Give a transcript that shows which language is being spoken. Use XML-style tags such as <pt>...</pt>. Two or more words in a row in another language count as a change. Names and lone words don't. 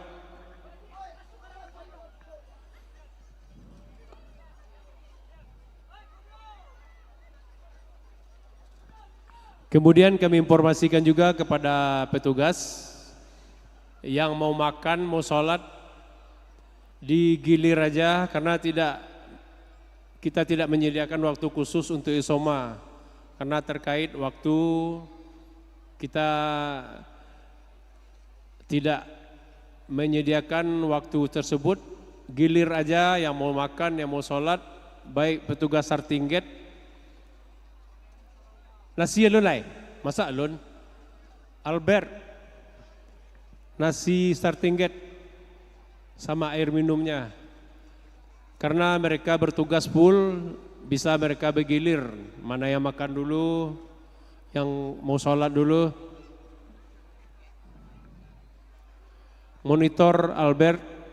<id>Kemudian kami informasikan juga kepada petugas yang mau makan, mau sholat, digilir aja karena kita tidak menyediakan waktu khusus untuk isoma. Karena terkait waktu kita tidak menyediakan waktu tersebut, gilir aja yang mau makan, yang mau sholat, baik petugas</id> <en>starting gate.</en> <min>Nasi alun lai, masak alun.</min> <id>Albert, nasi</id> <en>starting gate</en> <id>sama air minumnya. Karena mereka bertugas full, bisa mereka bergilir. Mana yang makan dulu, yang mau sholat dulu. Monitor Albert.</id>